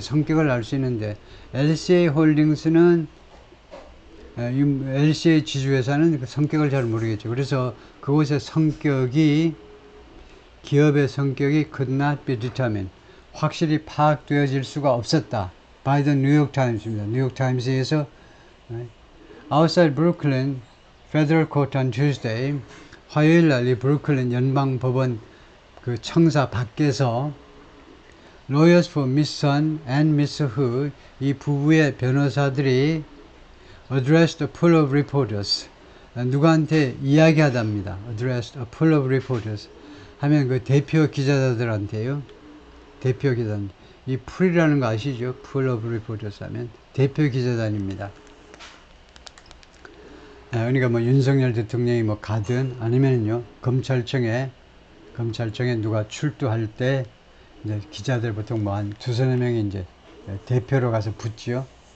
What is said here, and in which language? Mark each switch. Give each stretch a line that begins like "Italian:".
Korean: 성격을 알 수 있는데 LCA 홀딩스는 LCA 지주회사는 그 성격을 잘 모르겠죠. 그래서 그곳의 성격이 기업의 성격이
English: could not be determined
Korean: 확실히 파악되어질 수가 없었다.
English: by the New York Times입니다.
Korean: 뉴욕 타임스에서
English: outside Brooklyn Federal Court on Tuesday
Korean: 화요일 날 이 브루클린 연방법원 그 청사 밖에서
English: lawyers for Mison and Mr. Hu
Korean: 이 부부의 변호사들이
English: addressed a pool of reporters
Korean: 누구한테 이야기하답니다.
English: addressed a pool of reporters
Korean: 하면 그 대표 기자들한테요. 대표 기자단 이 풀이라는 거 아시죠?
English: pool of reporters
Korean: 하면 대표 기자단입니다. 그러니까 뭐 윤석열 대통령이 뭐 가든 아니면요 검찰청에 누가 출두할 때 이제 기자들 보통 뭐 한 두서너 명이 이제 대표로 가서 붙죠.